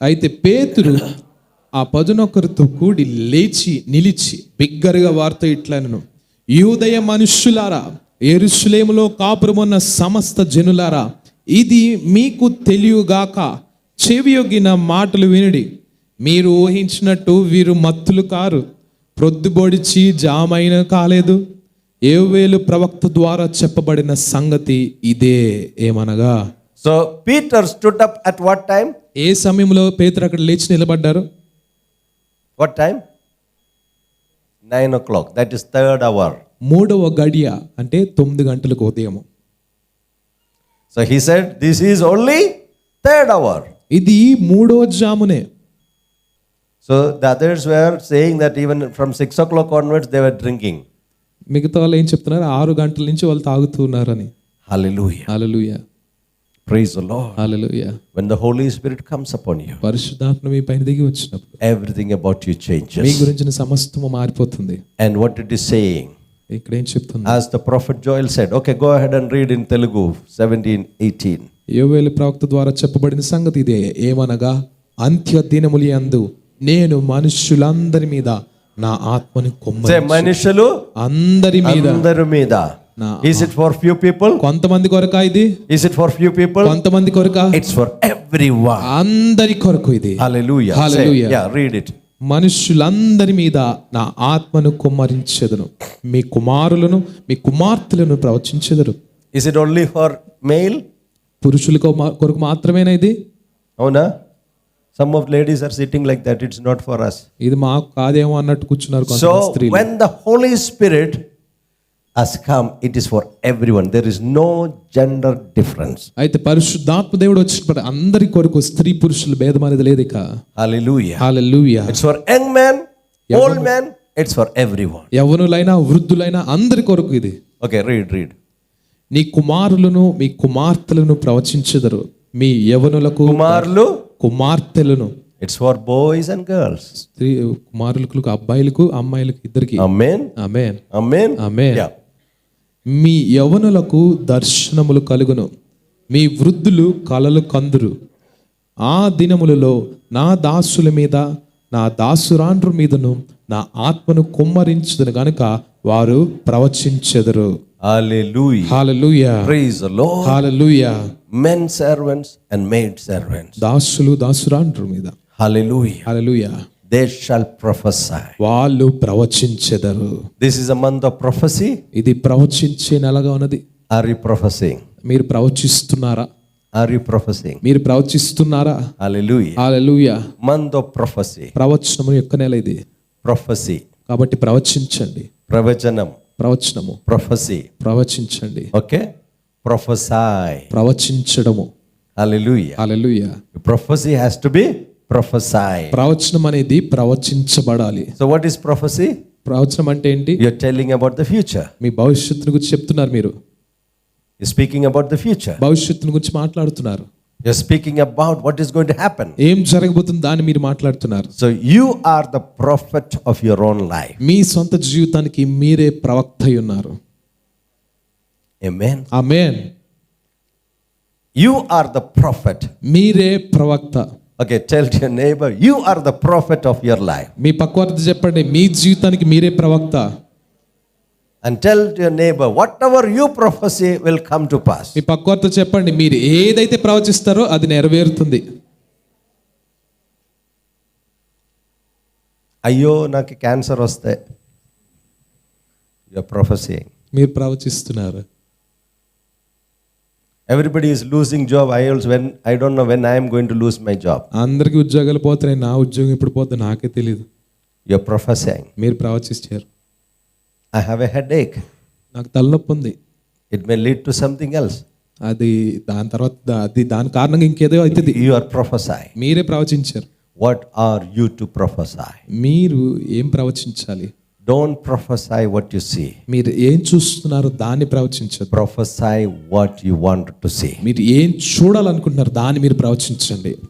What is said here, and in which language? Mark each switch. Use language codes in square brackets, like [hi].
[te] అయితే పేతురు ఆ 11 కూడి లేచి నిలిచి బిగ్గరగా వార్త ఇట్లనెను, యూదయ మనుష్యులారా, యెరూషలేములో కాపురమున్న సమస్త జనులారా, ఇది మీకు తెలియగాక చెవియొగ్గిన మాటలు వినుడి. మీరు ఊహించినట్టు వీరు మత్తులు కారు, ప్రొద్దుబొడిచి జామైన కాలేదు. యోవేలు ప్రవక్త ద్వారా చెప్పబడిన సంగతి ఇదే. ఏమనగా, [en] So Peter stood up at what time? [te] ఏ సమయంలో పేతురు అక్కడ లేచి నిలబడ్డారు? [en] What time? 9 o'clock. That is 3rd hour. [te] 3వ గడియ అంటే 9 గంటలకు ఉదయం. [en] So he said, this is only 3rd hour. [te] ఇది 3వ జామునే. [en] So the others were saying that even from 6 o'clock onwards they were drinking. [te] మిగతా వాళ్ళు ఏం చెప్తున్నారు? 6 గంటల నుంచి వాళ్ళు తాగుతున్నారని. [en] Hallelujah. [te] Hallelujah. [en] Praise the Lord. [te] Hallelujah. [en] When the Holy Spirit comes upon you, [te] పరిశుద్ధాత్మ మీ పైన దిగి వచ్చినప్పుడు [en] everything about you [te] మీ [en] changes. [te] గురించిన సమస్తము మారిపోతుంది. [en] And what it is saying, [te] ఇక్కడ ఏం చెప్తుంది? [en] as the prophet Joel said, okay, go ahead and read in Telugu 17:18. [te] యోవేలు ప్రవక్త ద్వారా చెప్పబడిన సంగతి ఇదే. ఏమనగా, అంత్య దినముల యందు నేను మనుష్యులందరి మీద నా ఆత్మని [en] Say [te] కుమ్మరించు. మనుషులు అందరి మీద. అందరి మీద. [en] Is it for few people? [te] కొంతమంది కొరకా ఇది? [en] Is it for few people? [te] కొంతమంది కొరకా? [en] It's for everyone. [te] అందరి కొరకు ఇది. [en] Hallelujah. Hallelujah. Say, yeah, read it. [te] మనుష్యులందరి మీద నా ఆత్మను కుమ్మరించెదను, మీ కుమారులను మీ కుమార్తెలను ప్రవచించెదరు. [en] Is it only for male? [te] పురుషుల కొరకు మాత్రమేనా ఇది? అవునా? [en] Some of ladies are sitting like that. It's not for us. [te] ఇది మాకు కాదేమో అన్నట్టు కూర్చున్నారు [en] So [te] కొంతమంది స్త్రీలు. [en] when the Holy Spirit has come, it is for everyone. There is no gender difference. [te] అయితే పరిశుద్ధాత్మ దేవుడు వచ్చినప్పుడు అందరి కొరకు, స్త్రీ పురుషుల భేదం అనేది లేదు ఇక. [en] Hallelujah. [te] Hallelujah. [en] It's for young men, old men. It's for everyone. [te] యవ్వనులైనా వృద్ధులైనా అందరి కొరకు ఇది. [en] Okay, read. [te] నీ కుమారులను మీ కుమార్తెలను ప్రవచించెదరు, మీ యవ్వనులకు కుమారులు కుమార్తెలను. [en] It's for boys and girls. [te] స్త్రీ కుమారులకు, అబ్బాయిలకు అమ్మాయిలకు ఇద్దరికి. [en] Amen. [te] ఆమేన్. [en] Amen. [te] ఆమేన్. [en] Yeah. [te] మీ యవ్వనులకు దర్శనములు కలుగును, మీ వృద్ధులు కలలు కందురు. ఆ దినములలో నా దాసుల మీద నా దాసురాండ్ర మీదను నా ఆత్మను కుమ్మరించుదును గనుక వారు ప్రవచించెదరు. [en] Hallelujah. [te] Hallelujah. [en] Praise the Lord. [te] Hallelujah. [en] Men servants and maid servants. [te] దాసులు దాసురాండ్ర మీద. [en] Hallelujah. [te] Hallelujah. [en] they shall prophesy. [te] వాళ్ళు ప్రవచించెదరు. [en] This is a month of prophecy. [te] ఇది ప్రవచించే నెలగా ఉన్నది. [en] Are you prophesying? [te] మీరు ప్రవచిస్తున్నారా? [en] Are you prophesying? [te] మీరు ప్రవచిస్తున్నారా? [en] Hallelujah. [te] Hallelujah. [en] Month of prophecy. [te] ప్రవచనము యొక్క నెల ఇది. [en] Prophecy. [te] కాబట్టి ప్రవచించండి. ప్రవచనం. ప్రవచనము. [en] Prophecy. [te] ప్రవచించండి. [en] Okay? Prophesy. [te] ప్రవచించడము. [en] Hallelujah. [te] Hallelujah. [en] Prophecy has to be prophesied. [te] ప్రవచనం అనేది ప్రవచించబడాలి. [en] So what is prophecy? [te] ప్రవచనం అంటే ఏంటి? [en] You're telling about the future. [te] మీ భవిష్యత్తును గురించి చెప్తున్నారు మీరు. [en] You're speaking about the future. [te] భవిష్యత్తును గురించి మాట్లాడుతున్నారు. [en] You're speaking about what is going to happen. [te] ఏం జరగబోతుందో దాన్ని మీరు మాట్లాడుతున్నారు. [en] So you are the prophet of your own life. [te] మీ సొంత జీవితానికి మీరే ప్రవక్త అయి ఉన్నారు. [en] Amen. [te] Amen. [en] You are the prophet. [te] మీరే ప్రవక్త. [en] Okay, tell to your neighbor, you are the prophet of your life. [te] మీ పక్కవారితో చెప్పండి, మీ జీవితానికి మీరే ప్రవక్త. [en] And tell to your neighbor, whatever you prophesy will come to pass. [te] మీ పక్కవారితో చెప్పండి, మీరు ఏదైతే ప్రవచిస్తారో అది నెరవేరుతుంది. అయ్యో నాకు క్యాన్సర్ వస్తే, [en] you are prophesying. [te] మీరు ప్రవచిస్తున్నారు. [en] Everybody is losing job. I don't know when I am going to lose my job. [te] అందరికి ఉద్యోగాలు పోతున్నాయి, నా ఉద్యోగం ఎప్పుడు పోతే నాకే తెలియదు. [en] You are prophesying. [te] మీరు ప్రవచిస్తారు. [en] I have a headache. [te] నాకు తలనొప్పి ఉంది. [en] It may lead to something else. [te] అది దాని తర్వాత దాని కారణంగా ఇంకేదో అవుతుంది. [en] You are prophesying. [te] మీరే ప్రవచించారు. [en] What are you to prophesy? [te] మీరు ఏం ప్రవచించాలి? [en] Don't prophesy what you see. [te] మీరు ఏం చూస్తున్నారో దాన్ని ప్రవచించదు. [en] Prophesy what you want to see. [te] మీరు ఏం చూడాలనుకుంటున్నారు దాన్ని మీరు ప్రవచించండి.